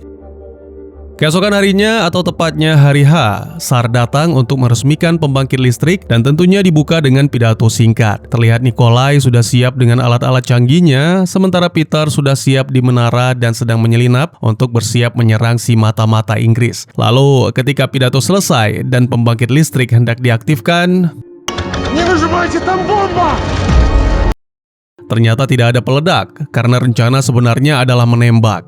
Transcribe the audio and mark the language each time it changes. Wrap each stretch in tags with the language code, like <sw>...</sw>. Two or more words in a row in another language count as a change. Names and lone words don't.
<id>Keesokan harinya, atau tepatnya hari H, Tsar datang untuk meresmikan pembangkit listrik dan tentunya dibuka dengan pidato singkat. Terlihat Nikolai sudah siap dengan alat-alat canggihnya, sementara Peter sudah siap di menara dan sedang menyelinap untuk bersiap menyerang si mata-mata Inggris. Lalu ketika pidato selesai dan pembangkit listrik hendak diaktifkan,</id> <ru>Не выжимайте, там бомба!</ru> <id>ternyata tidak ada peledak, karena rencana sebenarnya adalah menembak.</id>